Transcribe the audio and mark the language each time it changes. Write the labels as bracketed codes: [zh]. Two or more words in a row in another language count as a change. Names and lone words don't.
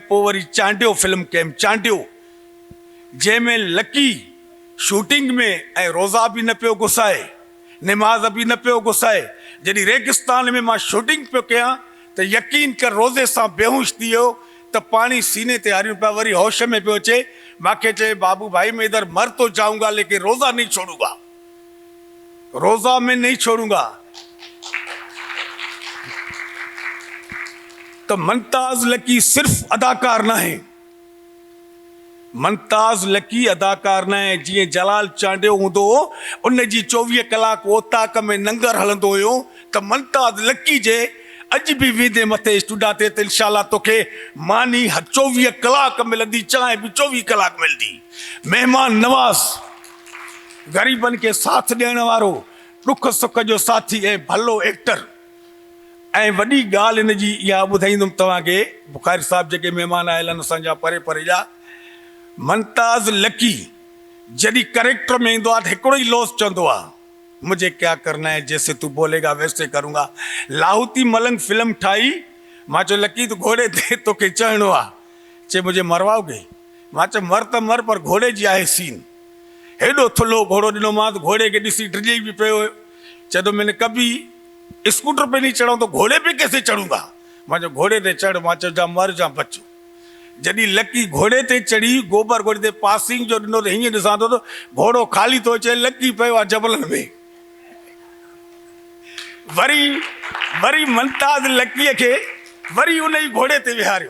[sd] पोइ वरी चांडियो फिल्म कयमि, चांडियो, जंहिंमें लकी शूटिंग में ऐं रोज़ा बि न पियो घुसाए, निमाज़ बि न पियो घुसाए। जॾहिं रेगिस्तान में मां शूटिंग पियो कयां त यकीन कर रोज़े सां बेहोश थी वियो त पाणी सीने ते हारियूं पिया, वरी होश में पियो अचे। मूंखे चए [hi] बाबू भाई मैं इधर मर तो जाऊंगा लेकिन रोज़ा नहीं छोड़ूंगा, रोज़ा में नहीं छोड़ूंगा। [sd] तो मुमताज़ लकी सिर्फ अदाकार न है, मुमताज़ लकी अदाकार न है। जीअं जलाल चांडियो हूंदो उन जी 24 कलाक ओताक में नंगर हलंदो हुयो, त मुमताज़ लकी जे अॼु बि वेंदे मथे स्टूडियो ते त इंशाल्लाह तोखे मानी 24 कलाक मिलंदी, चांहि बि 24 कलाक मिलंदी। महिमान नवाज़, ग़रीबनि खे साथ ॾियण वारो, दुख सुख जो साथी ऐं भलो एक्टर। ऐं वॾी ॻाल्हि हिन जी इहा ॿुधाईंदुमि तव्हांखे, बुखारी साहिब जेके महिमान आयल आहिनि असांजा परे परे जा, मुमताज़ लकी जॾहिं करेक्टर में ईंदो आहे त हिकिड़ो ई लफ़्ज़ चवंदो आहे, [hi] मुझे क्या करना है, जैसे तू बोलेगा वैसे करूँगा। [sd] लाहौती मलंग फिल्म ठाही, मां चयो लकी तू घोड़े ते तोखे चढ़णो आहे, चए [hi] मुझे मरवाओगे, [sd] मां चयो मर त मर पर घोड़े जी आहे सीन। हेॾो थुल्हो घोड़ो ॾिनो मां, त घोड़े खे ॾिसी डिॼी बि पियो हुयो। [hi] चए तो मैंने कभी स्कूटर पे नहीं चढ़ा तो घोड़े पे कैसे चढ़ूंगा, [sd] मां चयो घोड़े ते चढ़, मां चयो जा मर जा बच। जॾहिं लकी घोड़े ते चढ़ी, गोबर घोड़े ते पासिंग जो ॾिनो त हीअं ॾिसां थो त घोड़ो ख़ाली थो अचे, लकी पियो आहे जबलनि में। वरी मुमताज़ लकीअ खे वरी उन ई घोड़े ते विहारियो।